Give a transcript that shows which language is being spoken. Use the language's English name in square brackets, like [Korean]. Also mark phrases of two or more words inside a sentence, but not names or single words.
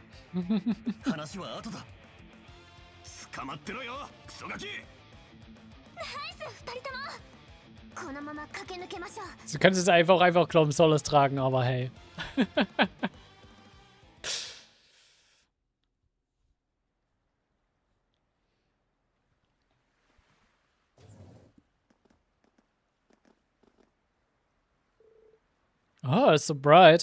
[Japanese] 話は後だ。捕まってろよ、クソガキ。二人ともこのまま駆け抜けましょう。 [German] Sie können es einfach glauben, soll es tragen, aber hey. [English] Oh, it's so bright.